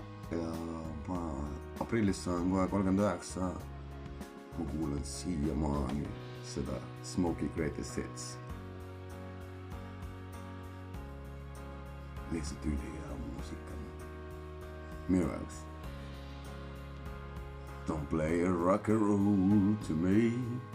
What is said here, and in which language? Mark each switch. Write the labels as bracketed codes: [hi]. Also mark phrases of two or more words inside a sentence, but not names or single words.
[et] Ja ma aprillis saan kohe 39. Ma kuulan siiamaani seda Smokey Greatest Hits. Lihtsalt ülihea muusika. Minu jaoks. [en] Don't play a rock and roll to me.